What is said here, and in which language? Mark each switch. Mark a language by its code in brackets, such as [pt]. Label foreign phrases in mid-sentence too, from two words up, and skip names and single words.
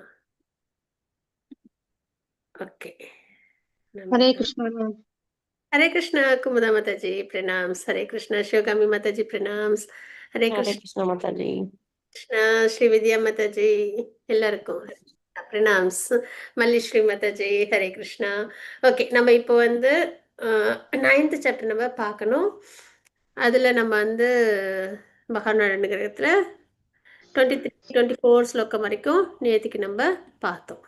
[ta] ஓகே. [hi] हरे कृष्णा मैम। हरे कृष्णा कुमुदा माता जी प्रणाम। हरे कृष्णा शिवगामी माता जी प्रणाम। हरे हरे कृष्णा माता जी। कृष्णा श्री विद्या माता जी [ta] எல்லாருக்கும் பிரணாம்ஸ். மல்லிஸ்ரீ மாதாஜி ஹரே கிருஷ்ணா. ஓகே, நம்ம இப்போ வந்து 9th சாப்டர் நம்ம பார்க்கணும். அதில் நம்ம வந்து மகாநாராயண கிரகத்தில் 23, 24 ஸ்லோகம் வரைக்கும் நேற்றுக்கு நம்ம பார்த்தோம்.